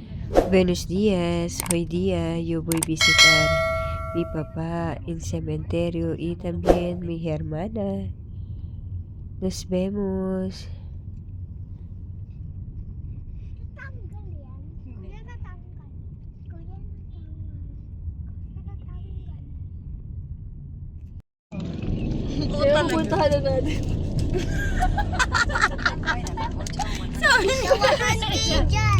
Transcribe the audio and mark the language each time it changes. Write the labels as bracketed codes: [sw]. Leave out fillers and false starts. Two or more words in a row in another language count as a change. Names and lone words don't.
[es] Buenos días, hoy día yo voy a visitar mi papá en cementerio y también mi hermana. Nos vemos. [tl] Tatanggal yan. Kuya tatanggal. Kuya natanggal. Natatanggal. Kaya pupuntahan na natin. Tawahan kayo dyan.